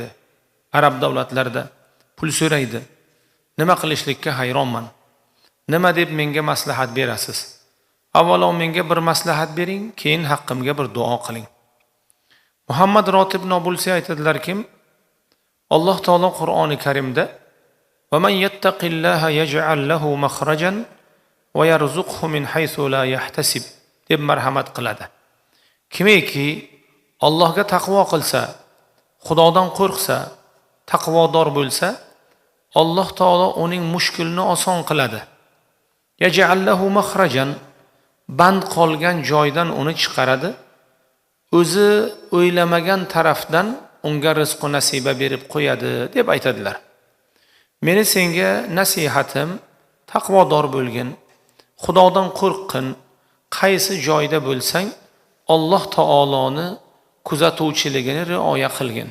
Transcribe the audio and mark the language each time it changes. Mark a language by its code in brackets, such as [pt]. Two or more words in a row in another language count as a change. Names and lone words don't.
[uz] Arab davlatlarida pul so'raydi. Nima qilishlikka hayronman. Nima deb menga maslahat berasiz? Avvalo menga bir maslahat bering, keyin haqqimga bir duo qiling. Muhammad Rotib Nobulsi aytadilarki, Alloh taolo Qur'oni Karimda [ar] وَمَنْ يَتَّقِ اللَّهَ يَجْعَلْ لَهُ مَخْرَجًا وَيَرْزُقْهُ مِنْ حَيْثُ لَا يَحْتَسِبْ [uz] deb marhamat qiladi. Kimiki Allohga taqvo qilsa, Xudodan qo'rqsa, taqvodor bo'lsa, Alloh taolo uning mushkulini oson qiladi. [ar] يَجْعَلْ لَهُ مَخْرَجًا [uz] band qolgan joydan uni chiqaradi. O'zi o'ylamagan tarafdan unga rizq nasiba berib qo'yadi deb aytadilar. Meni senga nasihatim, taqvodor bo'lgin, Xudodan qo'rqqin, qaysi joyda bo'lsang, Alloh taoloni kuzatuvchiligini rioya qilgin.